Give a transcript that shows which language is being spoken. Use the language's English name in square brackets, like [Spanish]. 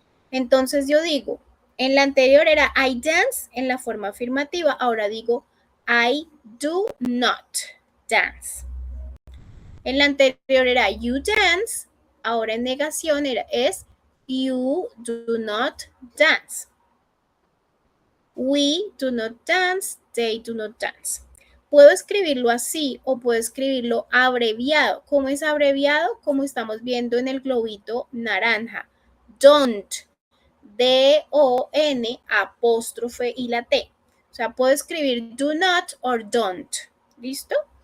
[Spanish] Entonces yo digo, en la anterior era [English] I dance [Spanish] en la forma afirmativa, ahora digo [English] I do not dance. [Spanish] En la anterior era [English] you dance, [Spanish] ahora en negación es [English] you do not dance. We do not dance, they do not dance. [Spanish] Puedo escribirlo así o puedo escribirlo abreviado. ¿Cómo es abreviado? Como estamos viendo en el globito naranja. Don't. D-O-N apóstrofe y la T. O sea, puedo escribir [English] do not or don't. [Spanish] ¿Listo?